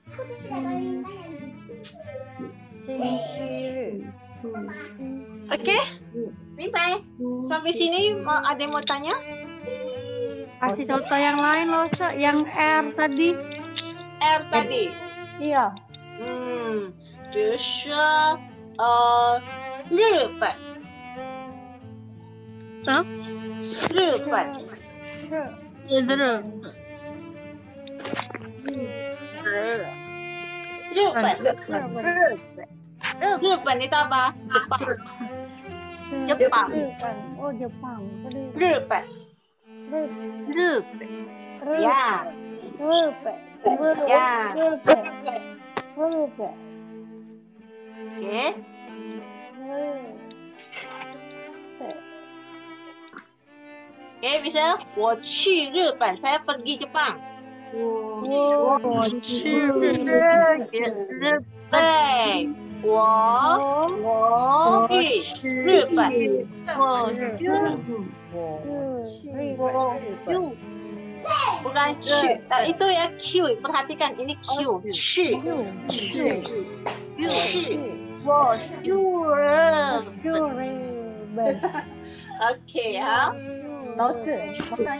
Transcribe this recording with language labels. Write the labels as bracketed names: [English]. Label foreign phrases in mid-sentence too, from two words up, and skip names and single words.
[Chinese] 星期日。 [Indonesian] Oke, bye. Sampai sini ada yang mau tanya? kasih contoh yang lain loh, yang R tadi. R tadi. Iya. [Chinese] 比如说日本。日本。 [Indonesian] 日本 itu apa? Jepang. Oh, Jepang. 日本。Ya. Ya. Oke. Oke, bisa. [Chinese] 我去日本, [Indonesian] saya pergi Jepang. [Chinese] 我去日本。对，我去日本。 [Indonesian] bukan 去, itu ya Q. Perhatikan ini Q. 去。Oke ya. [Chinese] 老师，我 tanya.